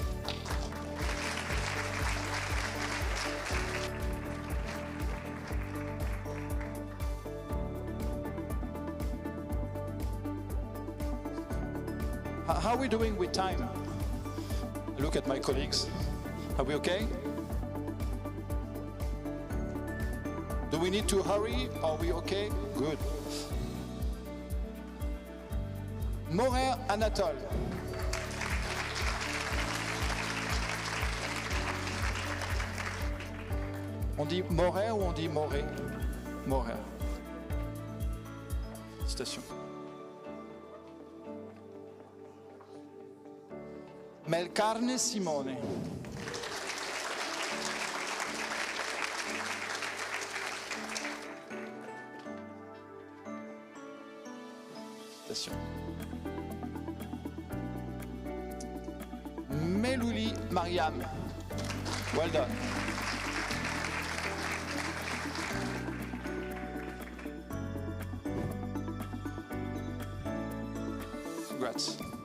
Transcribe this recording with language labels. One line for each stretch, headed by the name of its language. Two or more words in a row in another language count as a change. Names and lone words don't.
English: How are we doing with time? Look at my colleagues. Are we okay? Do we need to hurry? Are we okay? Good. Morer Anatole.
French: On dit Morer ou on dit Moré?
English: Morer. Station. Melcarne Simone. Station. Melouli Mariam. Well done. Congrats.